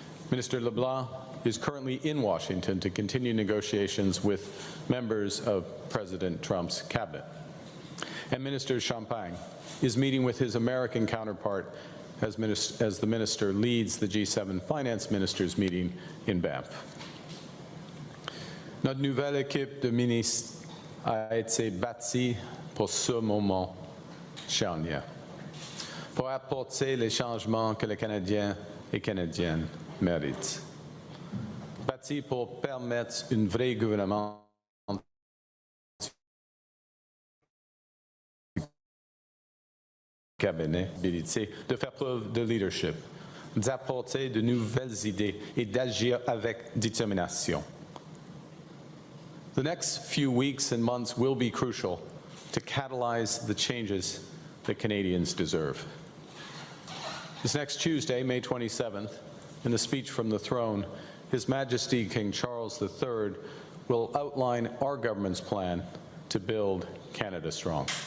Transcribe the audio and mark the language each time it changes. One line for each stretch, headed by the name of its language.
English: Minister LeBlanc is currently in Washington to continue negotiations with members of President Trump's cabinet. And Minister Champagne is meeting with his American counterpart as the minister leads the G7 finance ministers meeting in Banff.
French: Notre nouvelle équipe de ministres a été bâtie pour ce moment charnière, pour apporter les changements que les Canadiens et Canadiennes méritent. Bâtie pour permettre une vraie gouvernance cabinet, de faire preuve de leadership, d'apporter de nouvelles idées et d'agir avec détermination.
English: The next few weeks and months will be crucial to catalyze the changes that Canadians deserve. This next Tuesday, May 27th, in the speech from the throne, His Majesty King Charles III will outline our government's plan to build Canada strong.